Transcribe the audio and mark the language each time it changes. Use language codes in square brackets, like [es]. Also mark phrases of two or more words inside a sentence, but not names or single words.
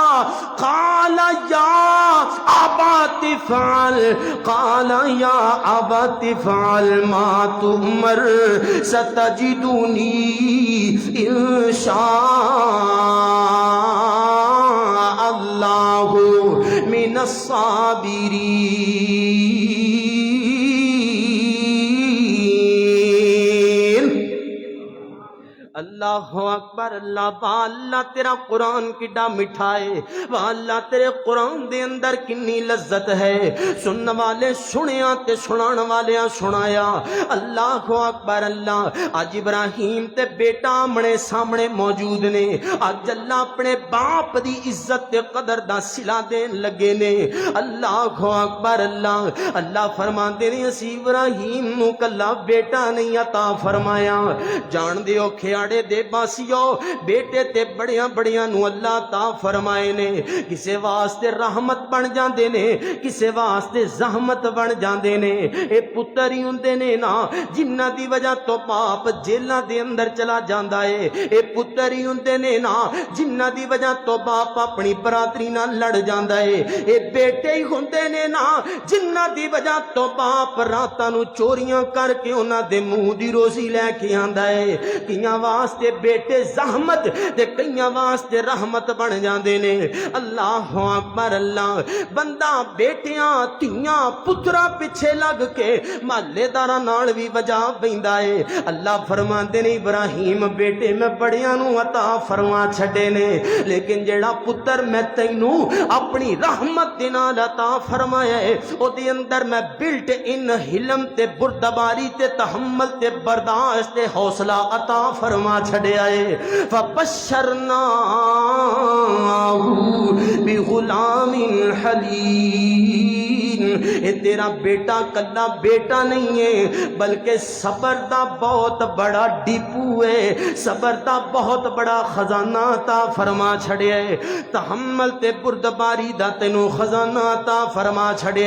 [ar] قال يا أبت افعل قال يا أبت افعل ما تؤمر ستجدني إن شاء اللہ من الصابرین۔ اللہ اکبر، [pa] اللہ با اللہ تیرا قرآن کڈا مٹھا ہے، با اللہ تیرے قرآن دے اندر کنی لذت ہے، سنن والے سنیا تے سنان والے سنایا۔ [ar] اللہ اکبر اللہ، [pa] اج ابراہیم تے بیٹا آمنے سامنے موجود نے، اج اللہ اپنے باپ دی عزت تے قدر دا صلہ دین لگے نے۔ [ar] اللہ اکبر اللہ، [pa] اللہ فرماندے نے اسی ابراہیم نو کلا بیٹا نہیں عطا فرمایا، جان دیو کھیاڑے دے باسیو بیٹے تے بڑیاں بڑیاں نو اللہ عطا فرمائے نے، کسے واسطے رحمت بن جاندے نے، کسے واسطے زحمت بن جاندے نے۔ اے پتر ہی ہوندے نے نا جنہ دی وجہ تو باپ جیلاں دے اندر چلا جاندا ہے، اے پتر ہی ہوندے نے نا جنہ دی وجہ تو باپ اپنی برادری نال لڑ جاندا ہے، اے بیٹے ہی ہوندے نے نا جنہ دی وجہ تو باپ راتاں نو چوریاں کر کے انہاں دے منہ دی روزی لے کے آندا ہے۔ کئیاں واسطے بیٹے زحمت تے کئیاں واسطے رحمت بن جاندے نے۔ [ar] اللہ اکبر اللہ، [pa] بندہ بیٹیاں تیاں پترا پیچھے لگ کے محلے داراں نال بھی وجا پیندا ہے۔ اللہ فرماندے نے ابراہیم بیٹے میں بڑیاں نو عطا فرما چھڈے نے، لیکن جیڑا پتر میں تینوں اپنی رحمت دے نال عطا فرمایا ہے او دے اندر میں [en] built in [pa] حلم تے بردباری تے تحمل تے برداشت تے حوصلہ عطا فرما چھڑیا ہے۔ [ar] فبشرناہ بغلام حلیم، [pa] اے تیرا بیٹا کلا بیٹا نہیں ہے بلکہ صبر دا بہت بڑا ڈپو ہے، صبر دا بہت بڑا خزانہ عطا فرما چھڑیا ہے، تحمل تے بردباری دا تینوں خزانہ عطا فرما چھڑیا۔